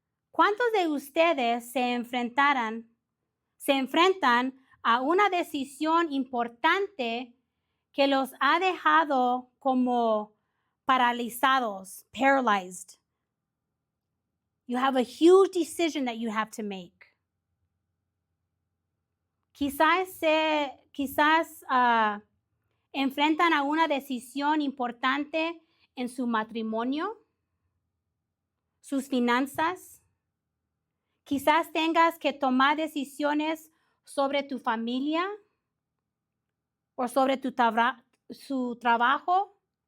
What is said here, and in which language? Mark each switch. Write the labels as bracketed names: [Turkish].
[Spanish] ¿Cuántos de ustedes se enfrentan a una decisión importante que los ha dejado como paralizados, paralyzed? [English] You have a huge decision that you have to make. [Spanish] Quizás enfrentan a una decisión importante en su matrimonio, sus finanzas. Quizás tengas que tomar decisiones sobre tu familia o sobre su trabajo.